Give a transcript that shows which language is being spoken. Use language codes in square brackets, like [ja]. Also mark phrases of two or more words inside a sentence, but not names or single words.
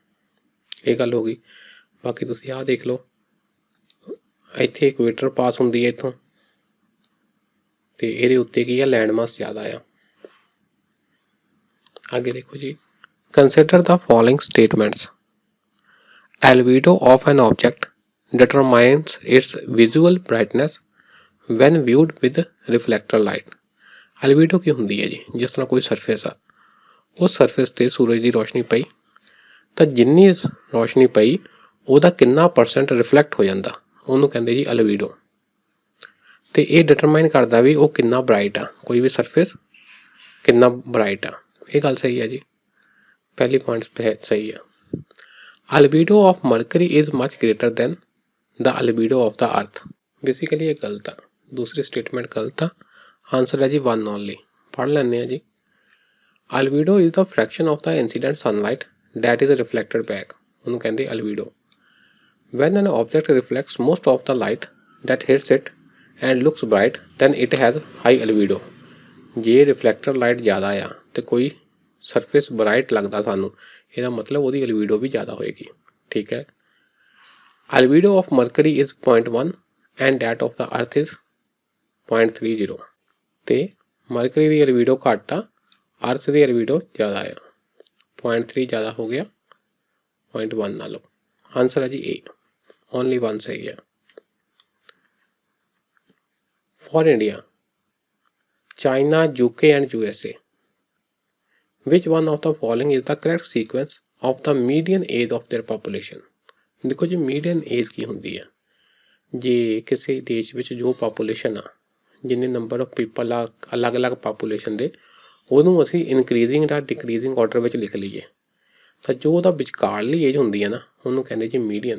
[pa] ਇਹ ਗੱਲ ਹੋ ਗਈ। ਬਾਕੀ ਤੁਸੀਂ ਆਹ ਦੇਖ ਲਓ, ਇੱਥੇ ਇਕੁਏਟਰ ਪਾਸ ਹੁੰਦੀ ਹੈ ਇੱਥੋਂ, ਅਤੇ ਇਹਦੇ ਉੱਤੇ ਕੀ ਆ, ਲੈਂਡ ਮਾਸ ਜ਼ਿਆਦਾ ਆ। ਅੱਗੇ ਦੇਖੋ ਜੀ। [en] consider the following statements. Albedo of an object determines its visual brightness when viewed with reflector light. [pa] Albedo ਕੀ ਹੁੰਦੀ ਹੈ ਜੀ? ਜਿਸ ਤਰ੍ਹਾਂ ਕੋਈ ਸਰਫੇਸ ਆ, ਉਸ ਸਰਫੇਸ 'ਤੇ ਸੂਰਜ ਦੀ ਰੋਸ਼ਨੀ ਪਈ ਤਾਂ ਜਿੰਨੀ ਰੋਸ਼ਨੀ ਪਈ ਉਹਦਾ ਕਿੰਨਾ ਪਰਸੈਂਟ ਰਿਫਲੈਕਟ ਹੋ ਜਾਂਦਾ, ਉਹਨੂੰ ਕਹਿੰਦੇ ਜੀ ਅਲਬੀਡੋ। ਅਤੇ ਇਹ ਡਿਟਰਮਾਈਨ ਕਰਦਾ ਵੀ ਉਹ ਕਿੰਨਾ ਬਰਾਈਟ ਆ, ਕੋਈ ਵੀ ਸਰਫੇਸ ਕਿੰਨਾ ਬਰਾਈਟ ਆ। ਇਹ ਗੱਲ ਸਹੀ ਹੈ ਜੀ, ਪਹਿਲੀ ਪੁਆਇੰਟ ਸਹੀ ਆ। [en] Albedo of Mercury is much greater than the albedo of the Earth. [pa] Basically ਇਹ ਗਲਤ ਆ, ਦੂਸਰੀ ਸਟੇਟਮੈਂਟ ਗਲਤ ਆ। ਆਨਸਰ ਹੈ ਜੀ 1 ਓਨਲੀ। ਪੜ੍ਹ ਲੈਂਦੇ ਹਾਂ ਜੀ। [en] Albedo is the fraction of the incident sunlight that is reflected back. [pa] ਉਹਨੂੰ ਕਹਿੰਦੇ albedo. [en] When an object reflects most of the light that hits it and looks bright, then it has high albedo. [pa] ਜੇ ਰਿਫਲੈਕਟਰ ਲਾਈਟ ਜ਼ਿਆਦਾ ਆ ਤੇ ਕੋਈ ਸਰਫੇਸ ਬਰਾਈਟ ਲੱਗਦਾ ਸਾਨੂੰ, ਇਹਦਾ ਮਤਲਬ ਉਹਦੀ ਅਲਬੀਡੋ ਵੀ ਜ਼ਿਆਦਾ ਹੋਏਗੀ। ਠੀਕ ਹੈ। [en] albedo of Mercury is 0.1 and that of the Earth is 0.30. [pa] ਅਤੇ ਮਰਕਰੀ ਦੀ ਅਲਬੀਡੋ ਘੱਟ ਆ, ਅਰਥ ਦੀ ਅਲਬੀਡੋ ਜ਼ਿਆਦਾ ਆ। 0.3 ਜ਼ਿਆਦਾ ਹੋ ਗਿਆ 0.1 ਨਾਲੋਂ। ਆਨਸਰ ਹੈ ਜੀ A, ਓਨਲੀ 1 ਸਹੀ ਆ। [en] for India, China, UK and USA. Which one of the following is the correct sequence of the median age of their population? [pa] ਦੇਖੋ ਜੀ [en] median age [pa] ਕੀ ਹੁੰਦੀ ਆ? ਜੇ ਕਿਸੇ ਦੇਸ਼ ਵਿੱਚ ਜੋ ਪਾਪੂਲੇਸ਼ਨ ਆ, ਜਿੰਨੇ [en] number of people [pa] ਆ ਅਲੱਗ-ਅਲੱਗ ਪਾਪੂਲੇਸ਼ਨ ਦੇ, ਉਹਨੂੰ ਅਸੀਂ ਇਨਕਰੀਜ਼ਿੰਗ ਜਾਂ [en] decreasing order [pa] ਵਿੱਚ ਲਿਖ ਲਈਏ ਤਾਂ ਜੋ ਉਹਦਾ ਵਿਚਕਾਰਲੀ ਏਜ ਹੁੰਦੀ ਹੈ ਨਾ, ਉਹਨੂੰ ਕਹਿੰਦੇ ਜੀ ਮੀਡੀਅਨ।